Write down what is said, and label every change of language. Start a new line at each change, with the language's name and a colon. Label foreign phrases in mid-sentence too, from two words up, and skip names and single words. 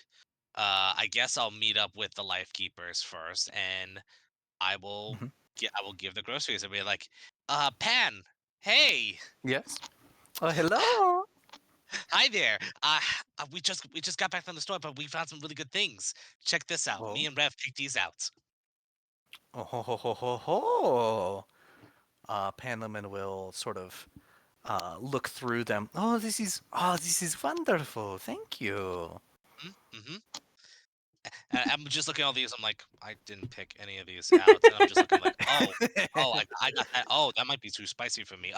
English: I guess I'll meet up with the Life Keepers first, and I will I will give the groceries and be like, Pan, hey, Yes. Oh, hello. hi there. We just got back from the store, but we found some really good things. Check this out. Oh. Me and Rev picked these out. Oh ho ho ho ho ho. Panleman will sort of look through them. This is wonderful. Thank you. Mm-hmm. I'm just looking at all these. I'm like, I didn't pick any of these out, and I'm just looking like, I got that. Oh, that might be too spicy for me.